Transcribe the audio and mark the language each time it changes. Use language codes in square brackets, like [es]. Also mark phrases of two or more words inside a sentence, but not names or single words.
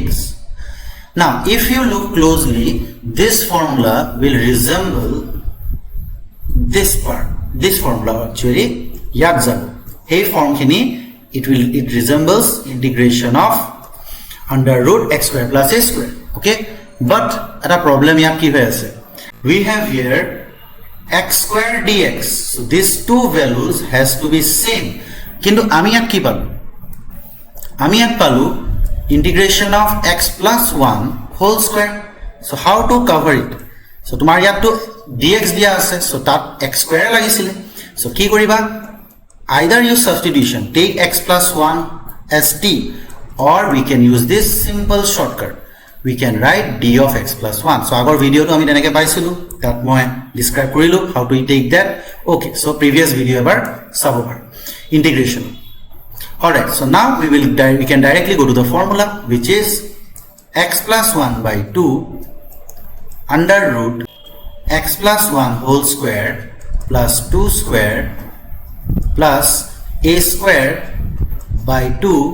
[en] Now if you look closely, this formula will resemble this part. This formula actually [as] যাত যাবো হয় form খিনি, [en] it resembles integration of under root x square plus a square. Okay, but [as] এটা problem যাত কি হৈ আছে, [en] we have here x square dx, so these two values has to be same. [as] কিন্তু আমি যাত কি পালো, আমি যাত পালো [en] integration of x plus 1 whole square. So how to cover it? [as] So তোমাৰ যাত তো dx দিয়া আছে, so তাত [en] x square [as] লাগিছিল. So কি কৰিবা, [en] either use substitution, take x plus 1 as t, or we can use this simple shortcut, we can write d of x plus 1. [as] So আগৰ video টো আমি তেনেকে পাইছিলো, [en] that [as] moi describe korilu [en] how to take that. Okay, so previous video [as] এবাৰ চাব পাৰা [en] integration. All right, so now we can directly go to the formula, which is x plus 1 by 2 under root x plus 1 whole square plus 2 square plus a square by 2